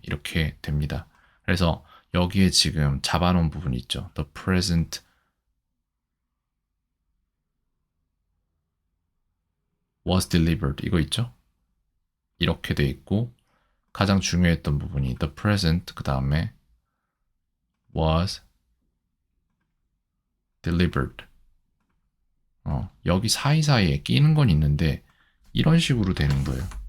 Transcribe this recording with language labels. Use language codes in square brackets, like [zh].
[ko] 이렇게 됩니다. 그래서 여기에 지금 잡아놓은 부분이 있죠. [en] The present was delivered [ko] 이거 있죠? 이렇게 돼 있고 가장 중요했던 부분이 the present 그 다음에 was delivered. 여기 사이사이에 끼는 건 있는데 이런 식으로 되는 거예요.